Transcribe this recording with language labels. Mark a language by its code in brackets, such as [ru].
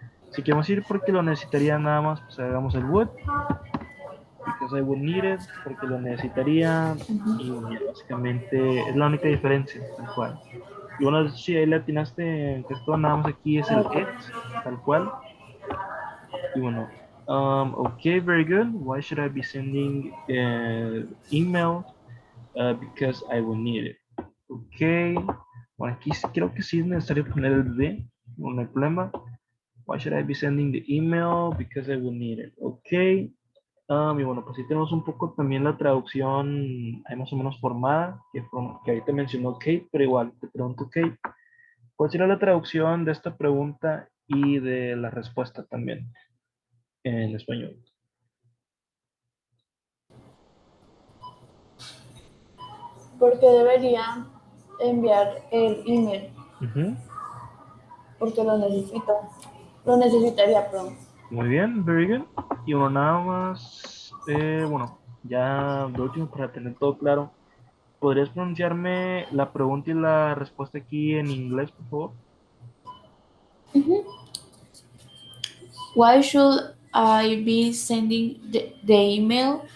[es] Si queremos ir porque lo necesitaría nada más, pues hagamos el would, [en] because I would need it, [es] porque lo necesitaría, y bueno, ya básicamente es la única diferencia, tal cual. Y bueno, si ahí le atinaste, que esto nada más aquí es el it, tal cual. Y bueno, [en] okay, very good. Why should I be sending email? Because I will need it. Okay. [es] Bueno, aquí creo que sí es necesario poner el de, no hay problema. [en] Why should I be sending the email? Because I will need it. Okay. [es] Y bueno, pues sí tenemos un poco también la traducción ahí más o menos formada, que ahorita mencionó Kate, pero igual te pregunto, Kate, ¿cuál sería la traducción de esta pregunta y de la respuesta también en español? Porque debería enviar el email, Ujú. porque lo necesito, lo necesitaría, perdón. Muy bien, [en] very good. [es] Y bueno, nada más, bueno, ya de último para tener todo claro, ¿podrías pronunciarme la pregunta y la respuesta aquí en inglés, por favor? [en] Why should I be sending the email?